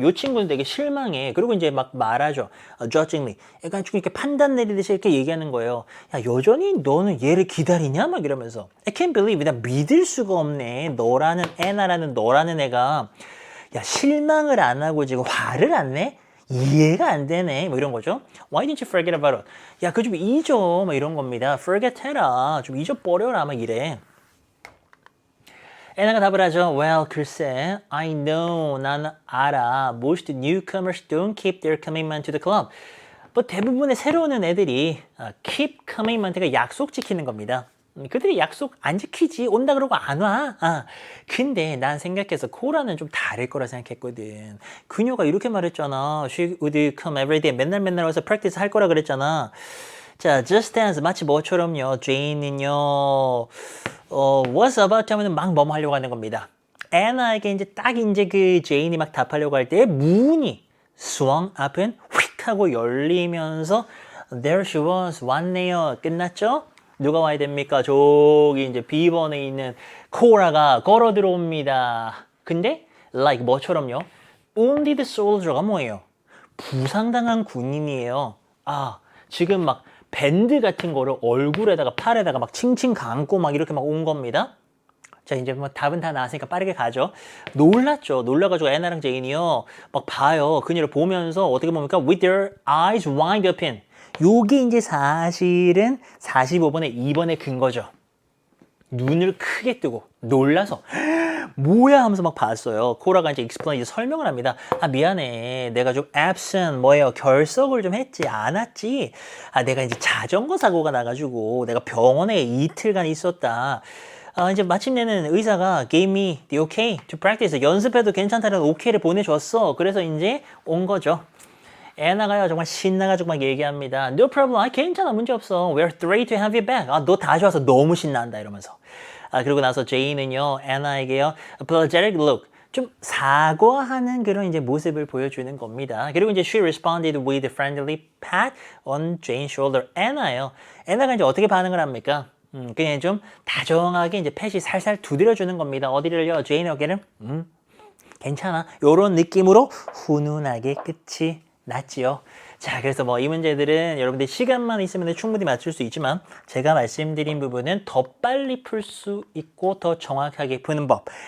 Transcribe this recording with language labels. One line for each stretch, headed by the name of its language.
Korean: 요 친구는 되게 실망해. 그리고 이제 막 말하죠. judgingly. 약간 좀 이렇게 판단 내리듯이 이렇게 얘기하는 거예요. 야 여전히 너는 얘를 기다리냐? 막 이러면서.
English: I can't believe.
Korean: 나 믿을 수가 없네. 애나라는 너라는 애가 야 실망을 안 하고 지금 화를 안 내? 이해가 안 되네. 뭐 이런 거죠.
English: Why didn't you forget about it?
Korean: 야, 그거 좀 잊어. 뭐 이런 겁니다. forget 해라. 좀 잊어버려라. 막 이래. 애나가 답을 하죠.
English: Well,
Korean: 글쎄,
English: I know.
Korean: 나는 알아.
English: Most newcomers don't keep their commitment to the club.
Korean: 뭐 대부분의 새로운 오는 애들이
English: keep commitment
Korean: 가 약속 지키는 겁니다. 그들이 약속 안 지키지. 온다 그러고 안 와. 근데 난 생각해서 코라는 좀 다를 거라 생각했거든. 그녀가 이렇게 말했잖아.
English: She would come every day.
Korean: 맨날 와서 practice 할 거라 그랬잖아. 자,
English: Just Dance
Korean: 마치 뭐처럼요. 제이는요. What's about 하면 막 뭐뭐 하려고 하는 겁니다. 애나에게 이제 딱 이제 그 제인이 막 답하려고 할 때 문이
English: swung open
Korean: 휙 하고 열리면서
English: There she was.
Korean: 왔네요. 끝났죠? 누가 와야 됩니까? 저기 이제 B번에 있는 코라가 걸어 들어옵니다. 근데 like 뭐처럼요?
English: Wounded soldier
Korean: 가 뭐예요? 부상당한 군인이에요. 지금 막 밴드 같은 거를 얼굴에다가 팔에다가 막 칭칭 감고 막 이렇게 막 온 겁니다. 자 이제 뭐 답은 다 나왔으니까 빠르게 가죠. 놀랐죠. 놀라가지고 애나랑 제인이요 막 봐요. 그녀를 보면서 어떻게 봅니까?
English: With their eyes wide open.
Korean: 요게 이제 사실은 45번에 2번의 근거죠. 눈을 크게 뜨고 놀라서 뭐야 하면서 막 봤어요. 코라가 이제 explain, 이제 설명을 합니다. 미안해. 내가 좀 absent, 뭐예요? 결석을 좀 했지. 안 왔지. 내가 이제 자전거 사고가 나가지고 내가 병원에 이틀간 있었다. 이제 마침내는 의사가
English: gave me the okay to practice.
Korean: 연습해도 괜찮다는 오케이를 보내줬어. 그래서 이제 온 거죠. 애나가요 정말 신나가지고 막 얘기합니다.
English: No problem.
Korean: 괜찮아. 문제없어.
English: We're thrilled to have you back.
Korean: 너 다시 와서 너무 신난다. 이러면서. 그리고 나서 제이는요. 애나에게요.
English: apologetic look.
Korean: 좀 사과하는 그런 이제 모습을 보여주는 겁니다. 그리고 이제
English: she responded with a friendly pat on Jane's shoulder.
Korean: 애나가 이제 어떻게 반응을 합니까? 그냥 좀 다정하게 이제 팻이 살살 두드려주는 겁니다. 어디를요? 제인의 어깨를 괜찮아. 요런 느낌으로 훈훈하게 끝이 났지요. 자, 그래서 뭐 이 문제들은 여러분들 시간만 있으면 충분히 맞출 수 있지만 제가 말씀드린 부분은 더 빨리 풀 수 있고 더 정확하게 푸는 법.